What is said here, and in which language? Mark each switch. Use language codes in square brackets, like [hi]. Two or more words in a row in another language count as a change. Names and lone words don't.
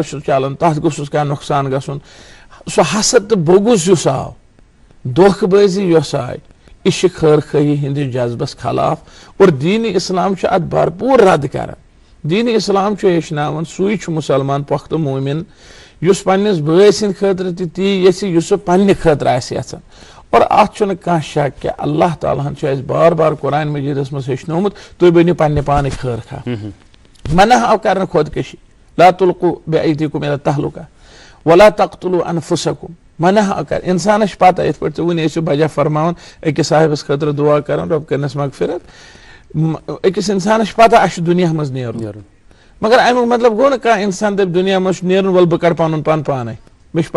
[ks] چھُ چلان تتھ گوٚژھُس کانٛہہ نۄقصان گژھُن سُہ حسد تہٕ بوٚگُز یُس آو دھوکہٕ بٲزی یۄس آیہِ یہِ چھِ خٲر خٲہی ہٕنٛدِس جذبس خلاف اور دیٖنہِ اسلام چھُ اتھ بھرپوٗر رد کران دیٖنہِ اسلام چھُ ہیٚچھناوان سُے چھُ مُسلمان پۄختہٕ مومِن یُس پننِس بٲے سٕنٛدِ خٲطرٕ تہِ تی یژھِ یُس سُہ پننہِ خٲطرٕ آسہِ یژھان اور اتھ چھُنہٕ کانٛہہ شک کہِ اللہ تعالیٰ ہن چھُ اسہِ بار بار قرآن مجیٖدس منٛز ہیٚچھنومُت تُہۍ بٔنِو پننہِ پانٕکۍ خٲر خواہ منع آو کرنہٕ خۄدکٔشی [ar] لا تُلقوٗ بِأَیدِیکُم إِلَى التَّہلُکَہ وَلَا تَقتُلوٗ أَنفُسَکُم [ks] منع آو کر انسانس چھِ پتہ یِتھ پٲٹھۍ ژٕ وُنہِ ٲسِو بجا فرماوان أکِس صاحبس خٲطرٕ دُعا کران رۄب کٔرنس مغفرت أکِس انسانس چھِ پتہ اسہِ چھُ دُنیا منٛز نیرُن مگر امیُک مطلب گوٚو نہٕ کانٛہہ انسان دپہِ دُنیا منٛز چھُ نیرُن وَلہٕ بہٕ کرٕ پنُن پان پانے مےٚ چھُ